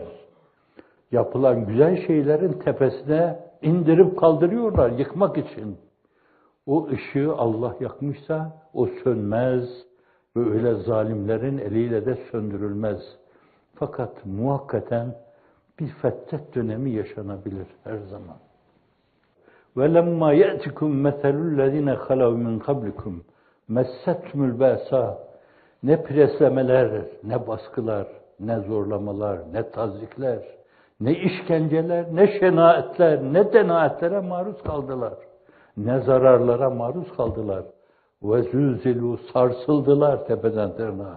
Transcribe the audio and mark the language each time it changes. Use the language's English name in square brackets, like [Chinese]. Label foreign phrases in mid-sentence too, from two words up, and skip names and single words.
[Turkish] Yapılan güzel şeylerin tepesine indirip kaldırıyorlar yıkmak için. O ışığı Allah yakmışsa o sönmez ve öyle zalimlerin eliyle de söndürülmez. Fakat muhakkaten bir fetret dönemi yaşanabilir her zaman. [Arabic] وَلَمَّا يَأْتِكُمْ مَثَلُ الَّذ۪ينَ خَلَوْا مِنْ قَبْلِكُمْ مَسَّتْمُ الْبَأْسَى. [Turkish] Ne preslemeler, ne baskılar, ne zorlamalar, ne tazikler, ne işkenceler, ne şenaetler, ne denaatlere maruz kaldılar. Ne zararlara maruz kaldılar. وَزُلْزِلُوا sarsıldılar tepeden tırnağa.